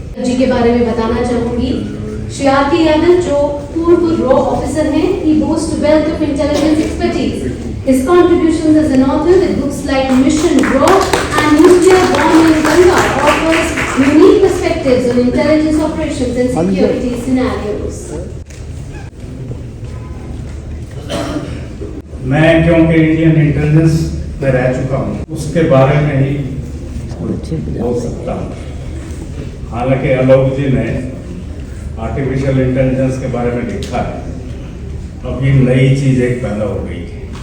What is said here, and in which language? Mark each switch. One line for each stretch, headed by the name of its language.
Hindi: जी के बारे में बताना चाहूंगी, श्री आर.के.
English: Yadav
Hindi: जो पूर्व रॉ ऑफिसर हैं,
English: he boasts wealth of intelligence expertise. His contributions as an author with books like Mission Raw and Nuclear Bomb in Ganga offers unique perspectives on intelligence operations and security scenarios.
Hindi: मैं क्योंकि Indian intelligence में रह चुका हूँ, उसके बारे में ही बोल सकता हूँ। हालांकि आलोक जी ने आर्टिफिशियल इंटेलिजेंस के बारे में लिखा है, अब ये नई चीज एक पैदा हो गई है।